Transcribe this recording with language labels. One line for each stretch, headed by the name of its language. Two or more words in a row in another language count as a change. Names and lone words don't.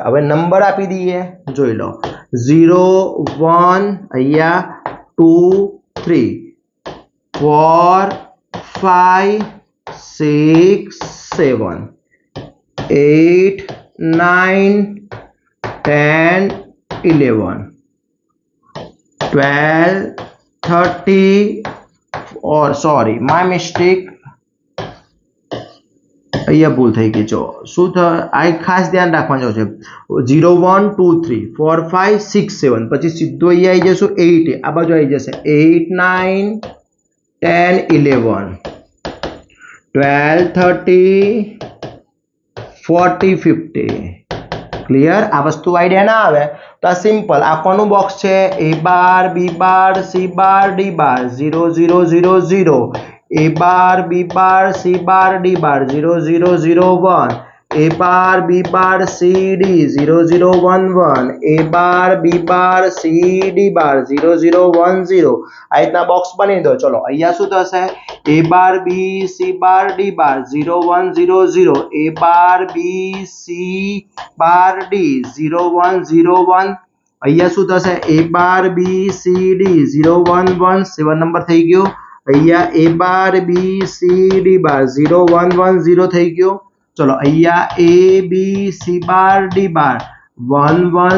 Gujarati: હવે નંબર આપી દઈએ, જોઈ લો. 0 1, અહીંયા 2 3 4 5 6 7 8 9 10 11 12 30,
English: or sorry, my mistake,
Gujarati: અહીંયા ભૂલ થઈ ગઈ. જો શું આ ખાસ ધ્યાન રાખવાનું છે. 0 1 2 3 4 5 6 7, પછી સીધું અહીંયા આવી જશું 8, આ બાજુ આવી જશે 8 9 10 11 12 30 40 50. ક્લિયર? આ વસ્તુ આઈડિયા ના આવે તો આ સિમ્પલ. આ કોનું બોક્સ છે?
English: A bar B bar C bar D bar 0 0 0 0, A bar B bar C bar D bar 0 0 0 1, A bar B bar C D 0 0 1 1, A bar B bar C D bar 0 0 1 0.
Gujarati: આ રીતના બોક્સ બની દો. ચલો અહીંયા શું થશે?
English: A bar B C bar D bar 0 1 0 0, A bar B C bar D 0 1 0 1,
Gujarati: અહીંયા શું થશે a બાર b c d 0 1 1 7 નંબર થઈ ગયો અહીંયા a બાર b c d બાર 0 1 1 0 થઈ ગયો ચલો અહીંયા a b c બાર d બાર 1 1